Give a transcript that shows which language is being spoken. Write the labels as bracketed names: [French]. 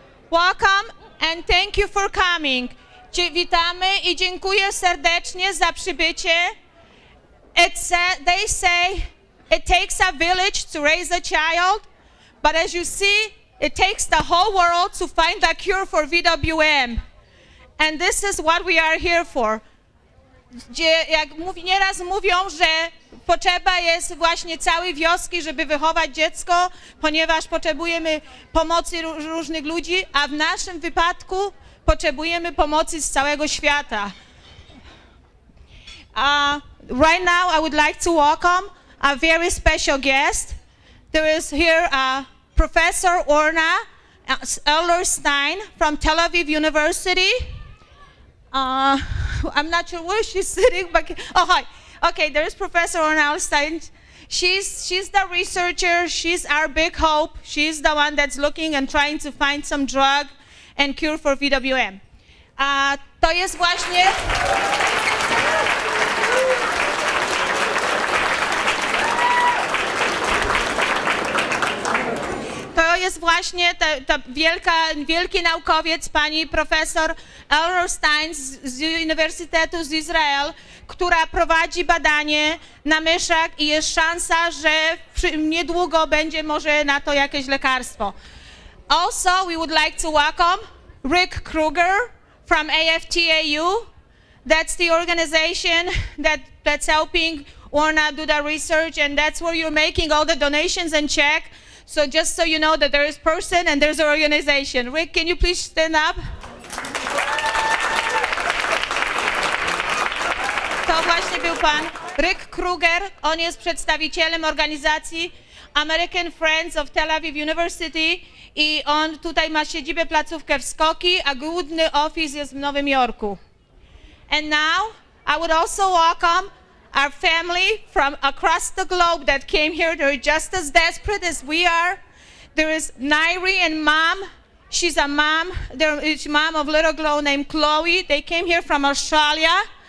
[English] Welcome and thank you for coming. [Polish] Witamy i dziękuję serdecznie za przybycie. [English] They say it takes a village to raise a child, but as you see, it takes the whole world to find a cure for VWM. And this is what we are here for. [Polish] Jak nieraz mówią, że potrzeba jest właśnie całej wioski, żeby wychować dziecko, ponieważ potrzebujemy pomocy różnych ludzi, a w naszym wypadku potrzebujemy pomocy z całego świata. [English] Right now I would like to welcome a very special guest. There is here Professor Orna Elroy-Stein from Tel Aviv University. I'm not sure where she's sitting, but hi. Okay, there is Professor Orna Elroy-Stein. She's the researcher. She's our big hope. She's the one that's looking and trying to find some drug and cure for VWM. [Polish] To jest właśnie wielki naukowiec, pani profesor Elroy-Stein z Uniwersytetu z Izrael, która prowadzi badanie na myszach i jest szansa, że niedługo będzie może na to jakieś lekarstwo. [English] Also, we would like to welcome Rick Kruger from AFTAU. That's the organization that's helping Orna do the research, and that's where you're making all the donations and check. So just so you know that there is person and there's an organization. Rick, can you please stand up? [Polish] To właśnie był pan Rick Kruger. On jest przedstawicielem organizacji American Friends of Tel Aviv University i on tutaj ma siedzibę, placówkę w Skoki, a główny office jest w Nowym Jorku. [English] And now I would also welcome our family from across the globe that came here. They're just as desperate as we are. There is Nairi and mom. She's a mom. She's mom of little girl named Chloe. They came here from Australia.